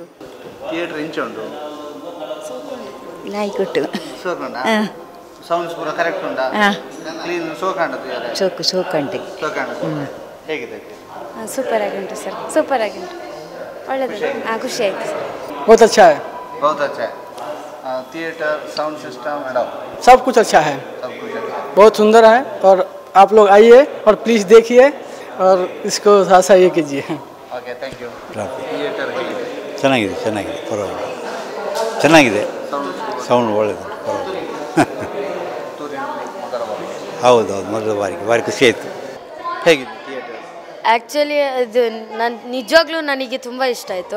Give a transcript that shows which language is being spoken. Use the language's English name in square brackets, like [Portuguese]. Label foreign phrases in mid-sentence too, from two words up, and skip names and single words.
[Tulu] ಥಿಯೇಟ್ರ್ ಇಂಚುಂಡು ನಾಯ್ಕೊಟ್ಟು ಸೌಂಡ್ಸ್ ಪೂರ ಕರೆಕ್ಟ್ ಉಂಟಾ? [English] clean show [Tulu] ಕಾಣುತ್ತೆ. [Kannada] ಶೋ ಕಾಣ್ತೆ. ಹೇಗಿದೆ? [Tulu] ಸೂಪರ್ ಆಗಿಂಟು ಸರ್, ಸೂಪರ್ ಆಗಿಂಟು, [Kannada] ಒಳ್ಳೆಯದು. ಖುಷಿ ಆಯಿತು ಸರ್. [Hindi] बहुत अच्छा है, बहुत अच्छा है. [English] theatre, sound system and all [Hindi] सब कुछ अच्छा है, सब कुछ अच्छा है. बहुत सुंदर है और आप लोग आइए और प्लीज़ देखिए और इसको ऐसा ये कीजिए. [English] okay, thank you. [Kannada] ಥಿಯೇಟರ್ ಹೇಗಿದೆ? ಚೆನ್ನಾಗಿದೆ, ಪರವಾಗಿಲ್ಲ, ಚೆನ್ನಾಗಿದೆ. ಸೌಂಡ್ ಒಳ್ಳೆಯದು, ಹೌದು, ಮೊದಲ ಬಾರಿಗೆ ಭಾರಿ ಖುಷಿ ಆಯಿತು. ಹೇಗಿದೆ ಥಿಯೇಟರ್? ಆ್ಯಕ್ಚುಲಿ ಇದು ನಿಜವಾಗ್ಲೂ ನನಗೆ ತುಂಬ ಇಷ್ಟ ಆಯಿತು.